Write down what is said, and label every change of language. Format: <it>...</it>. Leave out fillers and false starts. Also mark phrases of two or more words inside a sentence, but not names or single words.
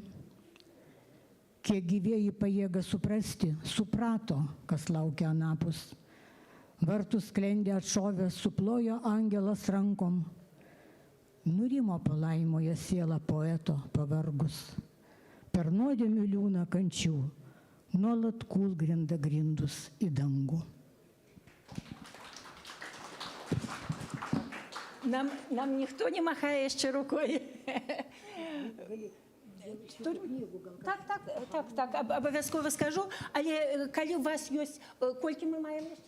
<lt>Kiek gyvėjai pajėga suprasti, suprato, kas laukia anapus. Vartų sklendė atšovęs, suplojo angelas rankom. Nurimo palaimoje siela poeto pavargus. Per nuodėmių liūną kančių, nuolat kūlgrinda grindus į dangų.</lt> <be>Нам ніхто не махае яшчэ рукой. Так, абавязкова скажу, але калі у вас ёсць, колькі мы маем яшчэ?</be>